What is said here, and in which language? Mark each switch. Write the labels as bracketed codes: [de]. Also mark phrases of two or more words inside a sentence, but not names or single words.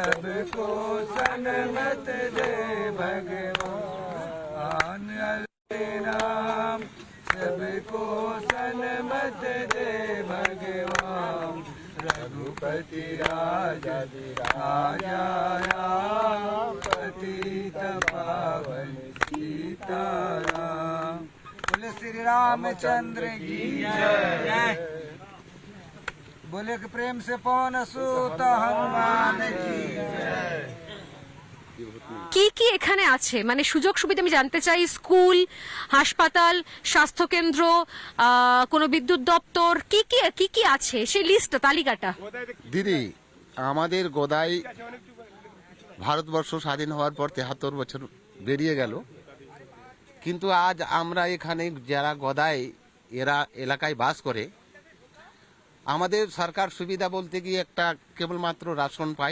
[hi] सबको सन्मत दे भगवान हरे राम, सबको सन्मत दे भगवान, रघुपति राजा राजा पतित पावन सीताराम। बोले श्री रामचंद्र की जय। बोले कि प्रेम से पवन सूत हनुमान की जय। [bn] কি কি এখানে আছে মানে সুযোগ সুবিধা আমি জানতে চাই। স্কুল, হাসপাতাল, স্বাস্থ্য কেন্দ্র, কোনো বিদ্যুৎ দপ্তর, কি কি আছে সেই লিস্ট তালিকাটা। দিদি, আমাদের গোদাই ভারতবর্ষ স্বাধীন হওয়ার পর ৭৩ বছর বেরিয়ে গেল, কিন্তু আজ আমরা এখানে যারা গোদাই এরা এলাকায় বাস করে, আমাদের সরকার সুবিধা বলতে গিয়ে একটা কেবলমাত্র রাশন পাই।